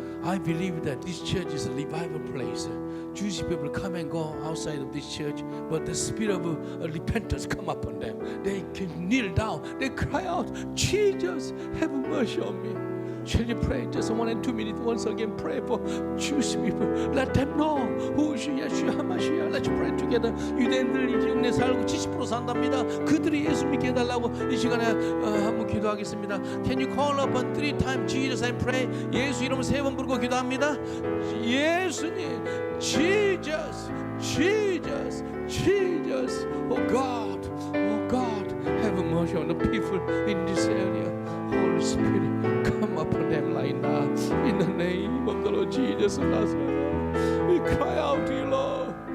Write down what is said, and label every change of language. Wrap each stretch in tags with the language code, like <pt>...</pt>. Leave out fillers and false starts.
<en>I believe that this church is a revival place. Jewish people come and go outside of this church, but the spirit of repentance come upon them. They can kneel down. They cry out, Jesus, have mercy on me. Shall you pray just 1 and 2 minutes once again? Pray for Jewish people. Let them know who is Yeshua HaMashiach. Let's pray together.</en> <ko>유대인들 이 지역에 살고 70% 산답니다. 그들이 예수 믿게 해달라고 이 시간에 한번 기도하겠습니다.</ko> <en>Can you call upon 3 times Jesus and pray?</en> <ko>예수 이름 3번 부르고 기도합니다.</ko> <en>예수님, Jesus, Jesus, Jesus. Oh God, have mercy on the people in this area. Holy Spirit, come upon them right now. In the name of the Lord Jesus of Nazareth, we cry out to you, Lord.</en>